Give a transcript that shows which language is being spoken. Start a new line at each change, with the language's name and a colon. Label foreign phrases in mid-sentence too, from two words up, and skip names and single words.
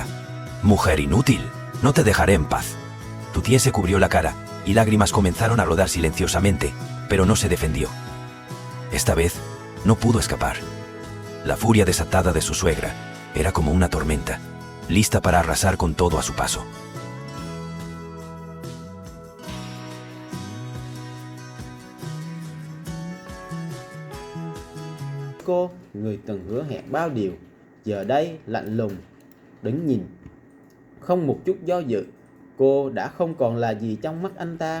Spanish: «Mujer inútil, no te dejaré en paz». Tu Tien se cubrió la cara, y lágrimas comenzaron a rodar silenciosamente, pero no se defendió. Esta vez, no pudo escapar. La furia desatada de su suegra era como una tormenta, lista para arrasar con todo a su paso.
Vietnamese: Cô, người từng hứa hẹn bao điều, giờ đây lạnh lùng, đứng nhìn. Không một chút do dự, cô đã không còn là gì trong mắt anh ta.